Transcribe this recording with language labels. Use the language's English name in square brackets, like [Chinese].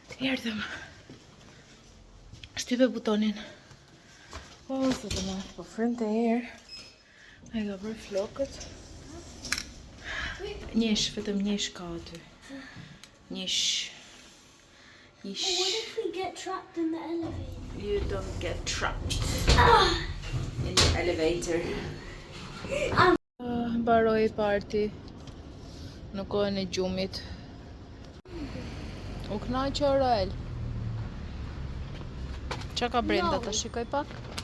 [Albanian] Erdhëm. Shtype butonin. Zot e madh, po frynte erë. Ai ka bërë flokët. Njësh, vetëm njësh ka aty. Njësh. [English] What if we get trapped in the elevator? You don't get trapped in the elevator. [Albanian] Mbaroi parti në kohën e gjumit. U kënaqë Roel. Qa ka brenda të shikoj pak?